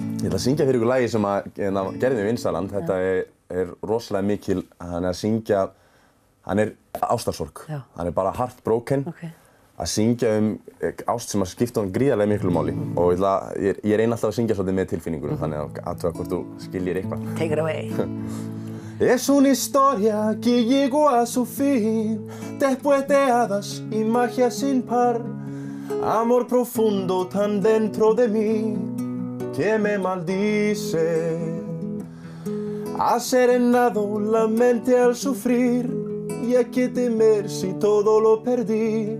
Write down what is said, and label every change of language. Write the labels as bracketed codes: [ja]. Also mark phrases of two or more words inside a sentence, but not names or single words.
[is] Ég ætla að syngja fyrir ykkur lagi sem gerði við Vinsaland. Þetta er rosalega mikil, hann er að syngja, hann er ástarsorg. Hann er bara heartbroken. Að syngja ást sem að skipta honum gríðarlega miklu máli. Og ég reyni alltaf að syngja svolítið með tilfinningunum, þannig að athuga hvort þú skiljir eitthvað. [en] Take it away. [es] Es una historia que llegó a su fin, después de hadas y magia sin par. Amor profundo tan dentro de mí que me maldice. Ha serenado la mente al sufrir y hay que temer si todo lo perdí.